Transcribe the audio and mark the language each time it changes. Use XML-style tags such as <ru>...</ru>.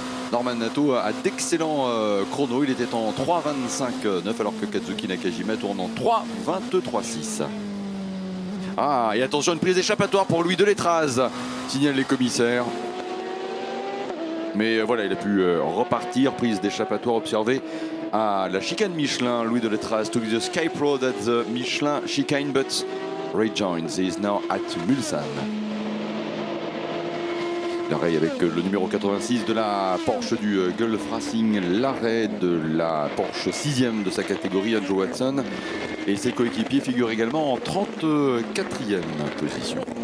<fr>Norman Nato a d'excellents chronos. Il était en 3:25.9 alors que Kazuki Nakajima tourne en 3:23.6. Ah, et attention, une prise échappatoire pour Louis Delétraz, signalent les commissaires. Mais voilà, il a pu repartir. Prise d'échappatoire observée à la chicane Michelin.</fr> <en>Louis Delétraz took the escape road at the Michelin chicane, but rejoins. He is now at Mulsanne.</en> <fr>L'arrêt avec le numéro 86 de la Porsche du Gulf Racing. L'arrêt de la Porsche 6e de sa catégorie, Andrew Watson. Et ses coéquipiers figurent également en 34e position.</fr>